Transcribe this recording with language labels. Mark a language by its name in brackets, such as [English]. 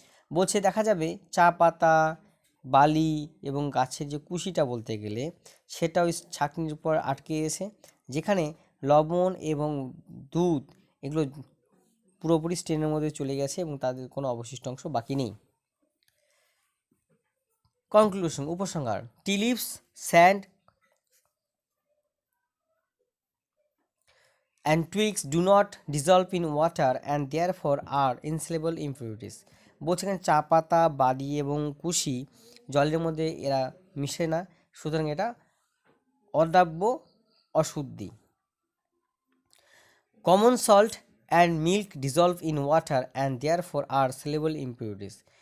[Bangla] বলছে দেখা যাবে চা পাতা, বালি এবং গাছের যে কুশিটা বলতে গেলে সেটা ওই ছাঁকনির উপর আটকে গেছে, যেখানে লবণ এবং দুধ এগুলো পুরোপুরি স্টেনের মধ্যে চলে গেছে এবং তাদের কোনো অবশিষ্ট অংশ বাকি নেই। [English] Conclusion, উপসংহার, tea leaves, sand and twigs do not dissolve in water and therefore are insoluble impurities। [Bangla] বলছে এখানে চা পাতা, বালি এবং কুশি জলের মধ্যে এরা মিশে না, সুতরাং এটা অদ্রাব্য অশুদ্ধি। [English] Common salt and milk dissolve in water and therefore are soluble impurities.